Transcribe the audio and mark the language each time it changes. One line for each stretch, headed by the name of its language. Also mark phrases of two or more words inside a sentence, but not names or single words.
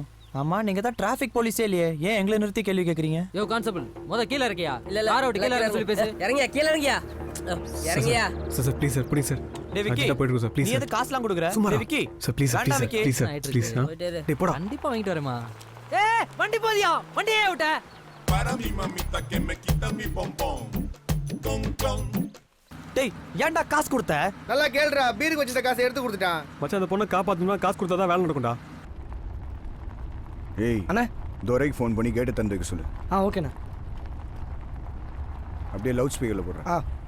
Tamil: ஆமா நீங்க தான்
English: traffic police
Tamil: இல்லையே, ஏன் எங்களை நிறுத்தி கேள்வி கேட்குறீங்க? யோ கான்ஸ்டபிள் கீழே இருக்கியா? இல்ல இல்ல காரை விட்டு கீழே இறங்க சொல்லி பேசு. இறங்கியா கீழே இறங்கியா? இறங்கியா?
English: sir please sir please sir.
Tamil: டேய் விக்கி போயிட்டு
English: sir please.
Tamil: நீ எது காசுலாம் கொடுக்குற? டேய் விக்கி
English: sir please please sir please. டேய் போடா.
Tamil: கண்டிப்பா வாங்கிட்டு வரேமா. ஏய் வண்டி போதியா? வண்டியே விட்ட.
Spanish: Para mi mamita que me quita mi bombón. Con con.
Tamil: டேய் ஏன்டா காசு கொடுத்த? நல்லா கேளுடா. பீருக்கு வச்சிருந்த காசை எடுத்து கொடுத்துட்டான். மச்சான் அந்த பொண்ணை காப்பாத்தணும்னா காசு கொடுத்தா தான் வேலை நடக்கும்டா. ஏய் அண்ணா துரைக்கு ஃபோன் பண்ணி கேட்டு தந்துக்க சொல்லு. ஓகேண்ணா. அப்படியே லவுட் ஸ்பீக்கரில் போடுறேன்.